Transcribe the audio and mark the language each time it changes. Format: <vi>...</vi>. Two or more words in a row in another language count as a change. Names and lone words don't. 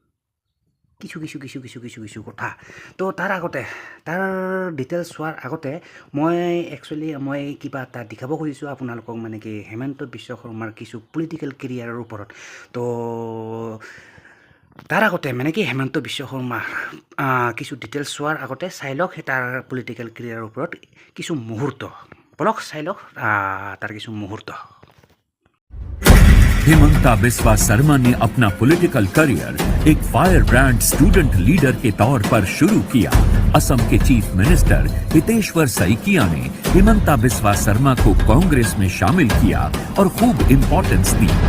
<as>কথা তো তাৰ আগতে তাৰ ডিটেইলছ চোৱাৰ আগতে মই কিবা এটা দেখাব খুজিছোঁ আপোনালোকক মানে কি হেমন্ত বিশ্ব শৰ্মাৰ কিছু</as> <en>political career</en> <as>ওপৰত তো তাৰ আগতে মানে কি হেমন্ত বিশ্ব শৰ্মাৰ কিছু ডিটেইলছ চোৱাৰ আগতে চাই লওক তাৰ</as> <en>political career</en> <as>ওপৰত কিছু মুহূৰ্ত বলক চাই লওক তাৰ কিছু মুহূৰ্ত</as> <hi>हिमंता बिस्वा शर्मा ने अपना</hi> <en>political career</en> <hi>एक</hi> <en>fire brand student leader</en> <hi>के तौर पर शुरू किया। असम के</hi> <en>chief minister</en> <hi>हितेश्वर सैकिया ने हिमंता बिस्वा शर्मा को कांग्रेस में शामिल किया और खूब इंपॉर्टेंस दी।</hi>